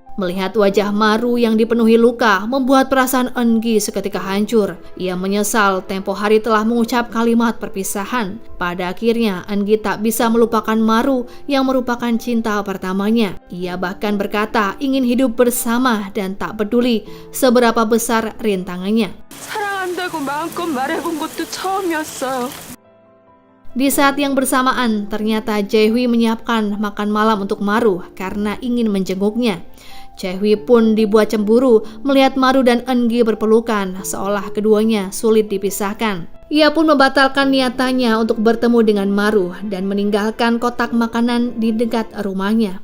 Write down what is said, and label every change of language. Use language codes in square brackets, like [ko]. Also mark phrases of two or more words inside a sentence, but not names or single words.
[id] Melihat wajah Maru yang dipenuhi luka membuat perasaan Eun-gi seketika hancur. Ia menyesal tempo hari telah mengucap kalimat perpisahan. Pada akhirnya Eun-gi tak bisa melupakan Maru yang merupakan cinta pertamanya. Ia bahkan berkata ingin hidup bersama dan tak peduli seberapa besar rintangannya. [ko] 사랑한다고 마음껏 말해본 것도 처음이었어요. [id] Di saat yang bersamaan, ternyata Jae-hui menyiapkan makan malam untuk Maru karena ingin menjenguknya. Jae-hui pun dibuat cemburu melihat Maru dan Eun-gi berpelukan, seolah keduanya sulit dipisahkan. Ia pun membatalkan niatannya untuk bertemu dengan Maru dan meninggalkan kotak makanan di dekat rumahnya.